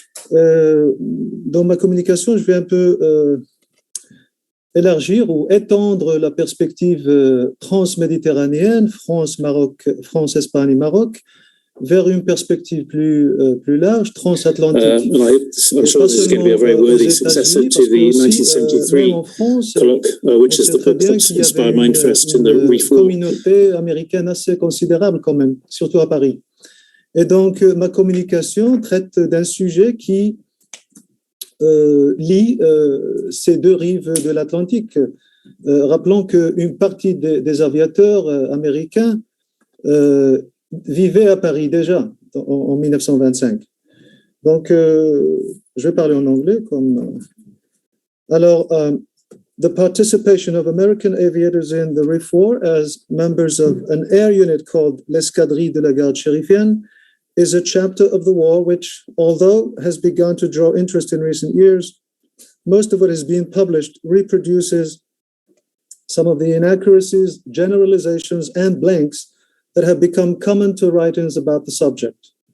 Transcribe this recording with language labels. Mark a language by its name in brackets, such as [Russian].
[French] Dans ma communication, je vais un peu élargir ou étendre la perspective transméditerranéenne, France-Maroc, France-Espagne et Maroc, vers une perspective plus large, transatlantique. [English] I'm sure this is going to be a very worthy successor to the 1973 colloque, which is the book that inspired my interest in the Reef War. [French] Une communauté américaine assez considérable quand même, surtout à Paris. Et donc, ma communication traite d'un sujet qui lie ces deux rives de l'Atlantique. Rappelons qu'une partie des aviateurs américains vivaient à Paris déjà en 1925. Donc, je vais parler en anglais. [English] Alors, the participation of American aviators in the Reef War as members of an air unit called l'Escadrille de la Garde Chérifienne is a chapter of the war which, although has begun to draw interest in recent years, most of what is being published reproduces some of the inaccuracies, generalizations, and blanks that have become common to writings about the subject.